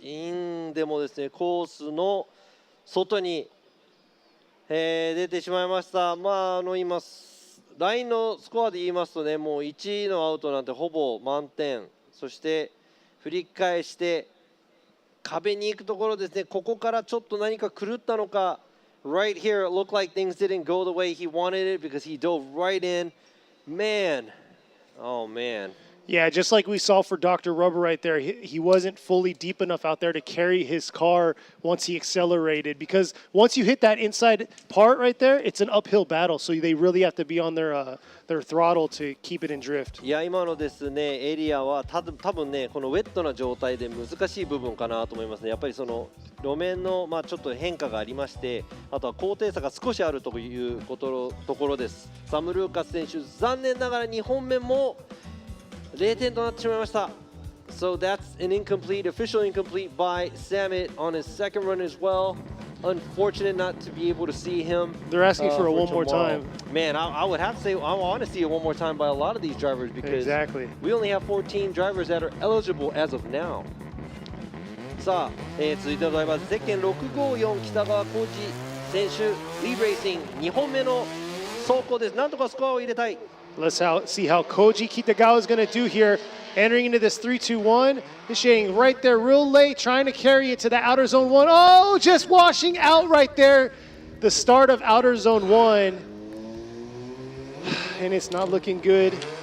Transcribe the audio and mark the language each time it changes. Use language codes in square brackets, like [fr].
[ja] インでもですね、コースの外に、出てしまいました。まあ、今、ラインのスコアで言いますとね、もう1のアウトなんてほぼ満点。そして振り返して壁に行くところですね。ここからちょっと何か狂ったのか。 [en] Right here, it looked like things didn't go the way he wanted it because he dove right in. Man, oh man. Yeah, just like we saw for Dr. Rubber right there, he wasn't fully deep enough out there to carry his car once he accelerated, because once you hit that inside part right there, it's an uphill battle, so they really have to be on their throttle to keep it in drift. [ja] いや、今のですね、エリアは多分ね、このウェットな状態で難しい部分かなと思いますね。やっぱりその路面のちょっと変化がありまして、あとは高低差が少しあるというところです。サム・ルーカス選手、残念ながら2本目も0点となってしまいました。 [en] So that's an incomplete, official incomplete by Samit on his second run as well. Unfortunate not to be able to see him. They're asking for a one more tomorrow. time. Man, I would have to say I want to see it one more time by a lot of these drivers because Exactly. we only have 14 drivers that are eligible as of now. [ja] さあ、続いてのドライバーゼッケン654北川浩二選手、リーブレイシング2本目の走行です。なんとかスコアを入れたい。 [en] Let's see how Koji Kitagawa is going to do here. Entering into this 3-2-1, initiating right there real late, trying to carry it to the outer zone 1. Oh, just washing out right there. The start of outer zone 1. And it's not looking good.